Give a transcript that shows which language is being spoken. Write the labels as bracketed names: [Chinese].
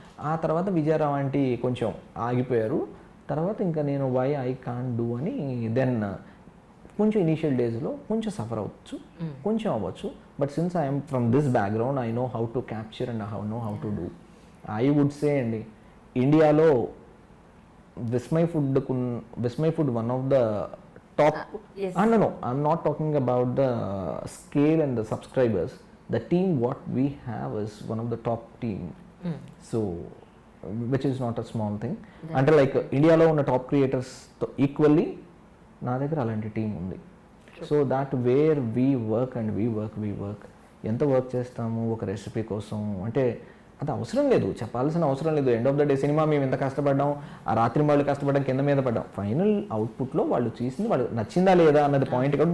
[Telugu] ఆ తర్వాత విజయరావు ఆంటీ కొంచెం ఆగిపోయారు. తర్వాత ఇంకా నేను [English] why I can't do [Telugu] అని దెన్ కొంచెం ఇనీషియల్ డేస్లో కొంచెం సఫర్ అవ్వచ్చు, కొంచెం అవ్వచ్చు. [English] But since I'm from this background I know how to capture and know how to do. I would say అండి, ఇండియాలో Vismai food one of the top. No, I'm not talking about the scale and the subscribers. The team what we have is one of the top team. So which is not a small thing. [Telugu] అంటే like ఇండియాలో ఉన్న top creators equally నా దగ్గర అలాంటి team ఉంది. [English] so that where we work [Telugu] and we work ఎంత work చేస్తాము ఒక రెసిపీ కోసం అంటే అది అవసరం లేదు, చెప్పాల్సిన అవసరం లేదు. End of the day cinema మేము ఎంత కష్టపడ్డాం, ఆ రాత్రి వాళ్ళు కష్టపడ్డాం, కింద మీద పడ్డాం, ఫైనల్ అవుట్పుట్లో వాళ్ళు చేసింది వాళ్ళు నచ్చిందా లేదా అన్నది పాయింట్ కాదు.